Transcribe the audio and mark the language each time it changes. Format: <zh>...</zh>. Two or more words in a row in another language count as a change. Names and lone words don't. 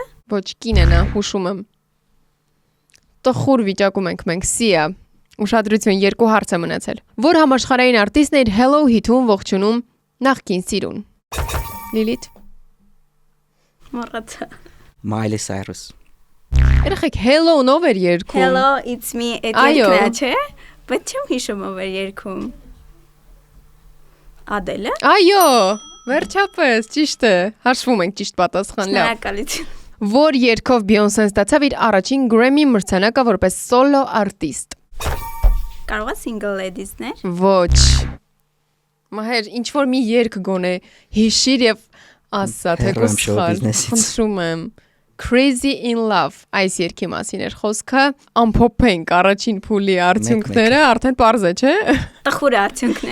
<hy>Ոչ, կին է նա, հուշում եմ։ Տխուր վիճակում ենք մենք, Սիա։ Ուշադրություն, երկու հարց է մնացել։ Որ համաշխարհային արտիստն է իր Hello հիթում ողջունում նախկին սիրուն։ Լիլիթ։ Մոռացա։ Miley Cyrus։ Երեխեք Hello-ն ով էր երգում։</hy> <en>Hello, it's me,</en> <hy>այդ երգն է, չէ՞։ Բայց չեմ հիշում ով էր երգում։ Adele։ Այո, վերջապես, ճիշտ է։ Հաշվում ենք ճիշտ պատասխան, լավ։ Շնորհակալություն։ Որ երգով Բեյոնսեն ստացավ իր առաջին Grammy մրցանակը որպես սոլո արտիստ։ Կարող է single ladies-ներ։ Ոչ։ Մահեր, ինչ որ մի երգ գոնե հիշիր եւ ասա թե Հեռու եմ շոու կսխալ։ բիզնեսից։ Խնդրում եմ։ Crazy in Love այս երգի մասին էր խոսքը։ Ամփոփենք առաջին փուլի արդյունքները, արդեն པարզ է, չէ՞։ Տխուր արդյունքներ։</hy>